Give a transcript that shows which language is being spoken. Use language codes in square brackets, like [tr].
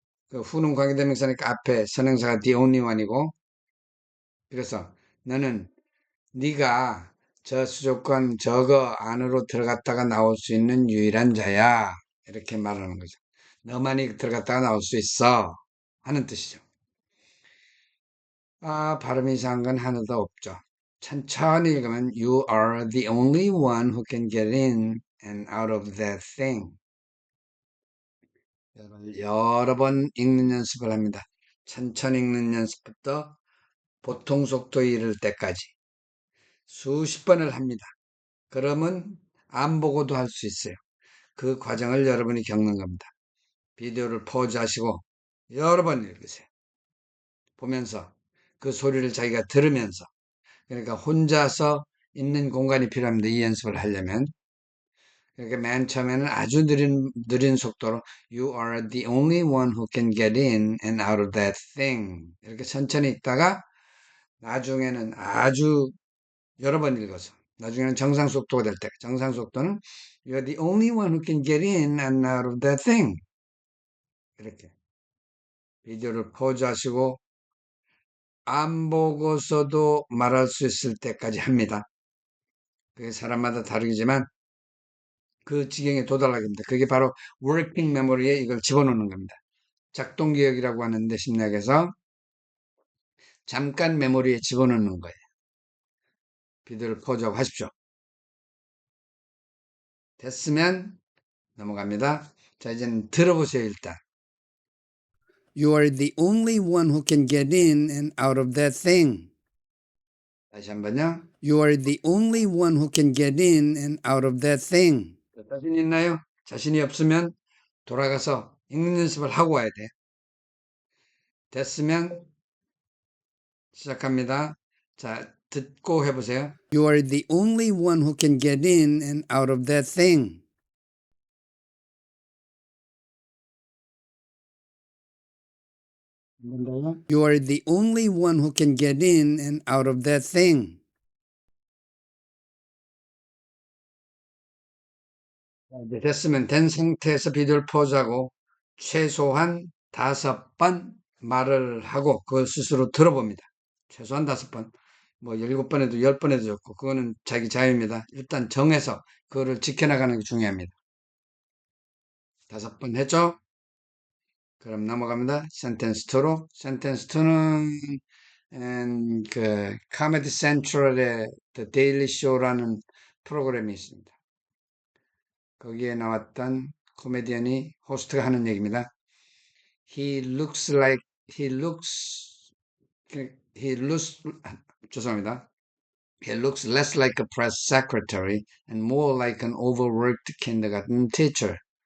[ko] 그 후는 관계대명사니까 앞에 선행사가 the only one이고 그래서 너는 네가 저 수족관 저거 안으로 들어갔다가 나올 수 있는 유일한 자야. 이렇게 말하는 거죠. 너만이 들어갔다가 나올 수 있어. 하는 뜻이죠. 발음이 이상한 건 하나도 없죠. 천천히 읽으면 [en] You are the only one who can get in and out of that thing. [ko] 여러 번 읽는 연습을 합니다. 천천히 읽는 연습부터 보통 속도에 이를 때까지 수십 번을 합니다. 그러면 안 보고도 할 수 있어요. 그 과정을 여러분이 겪는 겁니다. 비디오를 포즈하시고 여러 번 읽으세요. 보면서 그 소리를 자기가 들으면서 그러니까 혼자서 있는 공간이 필요합니다. 이 연습을 하려면. 그러니까 맨 처음에는 아주 느린 속도로 [en] You are the only one who can get in and out of that thing. [ko] 이렇게 천천히 읽다가 나중에는 아주 여러 번 읽어서 나중에는 정상 속도가 될 때, 정상 속도는 [en] You are the only one who can get in and out of that thing. [ko] 이렇게 비디오를 포즈하시고 안 보고서도 말할 수 있을 때까지 합니다. 그게 사람마다 다르지만 그 지경에 도달하게 됩니다. 그게 바로 working memory에 이걸 집어넣는 겁니다. 작동 기억이라고 하는데 심리학에서 잠깐 메모리에 집어넣는 거예요. 비디오를 포즈하고 하십시오. 됐으면 넘어갑니다. 자, 이제는 들어보세요, 일단. [en] You are the only one who can get in and out of that thing. [ko] 다시 한번요. [en] You are the only one who can get in and out of that thing. [ko] 자신 있나요? 자신이 없으면 돌아가서 읽는 연습을 하고 와야 돼. 됐으면 시작합니다. 자, 듣고 해보세요. [en] You are the only one who can get in and out of that thing. You are the only one who can get in and out of that thing. [ko] 이제 됐으면 된 상태에서 비디오를 포즈하고 최소한 5번 말을 하고 그걸 스스로 들어봅니다. 최소한 5번. 뭐 7번에도 10번에도 좋고 그거는 자기 자유입니다. 일단 정해서 그거를 지켜나가는 게 중요합니다. 5번 했죠? 그럼 넘어갑니다. 센텐스 2로. 센텐스 2는 그 카메디 센트럴의 The Daily Show라는 프로그램이 있습니다. 거기에 나왔던 코미디언이 호스트가 하는 얘기입니다. [en] He looks like he looks he looks [ko] 죄송합니다. [en] He looks less like a press secretary and more like an overworked kindergarten teacher.